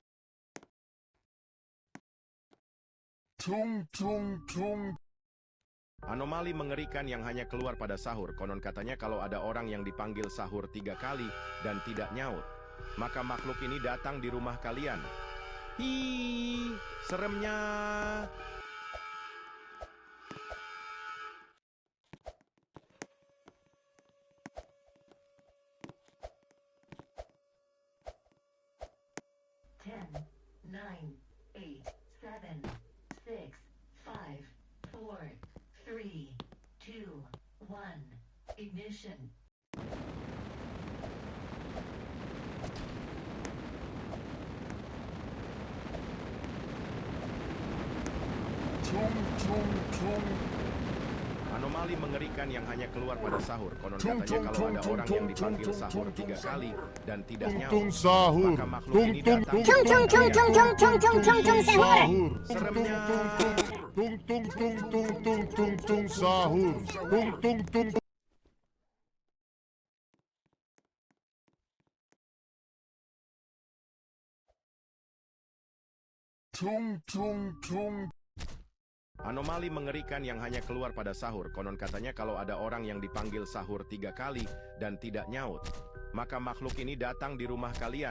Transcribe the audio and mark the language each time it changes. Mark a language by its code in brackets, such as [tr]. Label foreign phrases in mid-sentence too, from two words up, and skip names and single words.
[id] Tung tung tung. Anomali mengerikan yang hanya keluar pada sahur. Konon katanya kalau ada orang yang dipanggil sahur 3 kali dan tidak nyaut, maka makhluk ini datang di rumah kalian. Hi, seremnya. [en] Ten, nine, eight, seven, six, five, four, three, two, one. Ignition. Tung tung tung. [id] Anomali mengerikan yang hanya keluar pada sahur. Konon katanya kalau ada orang yang dipanggil sahur 3 kali dan tidak Tung nyaut, tung sahur. maka makhluk Tung ini tung datang tung di tung rumah tung kalian. tung tung tung tung tung sahur. Seremnya. Tung tung tung tung tung tung tung sahur. Tung tung tung. Tung tung tung. Anomali mengerikan yang hanya keluar pada sahur. Konon katanya kalau ada orang yang dipanggil sahur 3 kali dan tidak nyaut, maka makhluk ini datang di rumah kalian.